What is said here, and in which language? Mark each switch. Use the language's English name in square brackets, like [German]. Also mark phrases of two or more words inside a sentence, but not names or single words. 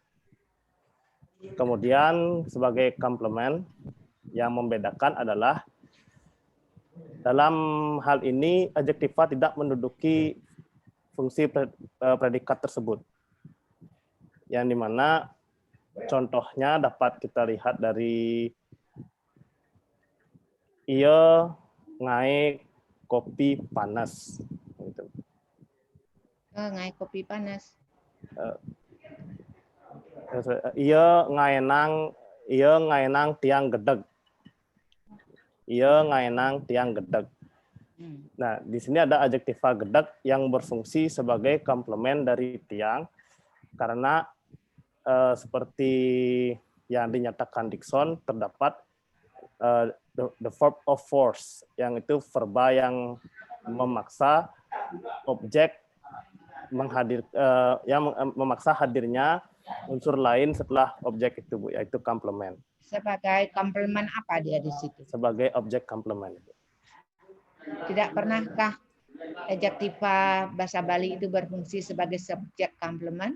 [Indonesian] Kemudian sebagai komplement, yang membedakan adalah dalam hal ini adjektiva tidak menduduki fungsi predikat tersebut. Yang dimana contohnya dapat kita lihat dari [Balinese] ia ngai kopi panas. Ngai kopi panas. Ia ngaenang tiang gedeg. Ia ngaenang tiang gedeg. [Indonesian] Nah, di sini ada adjektiva gedeg yang berfungsi sebagai komplement dari tiang karena seperti yang dinyatakan Dickson terdapat [English] the verb of force, [Indonesian] yang itu verba yang memaksa objek yang memaksa hadirnya unsur lain setelah objek itu, Bu, yaitu komplement. Sebagai komplement apa dia di situ? Sebagai objek komplement. Tidak pernahkah adjektiva bahasa Bali itu berfungsi sebagai subjek komplement?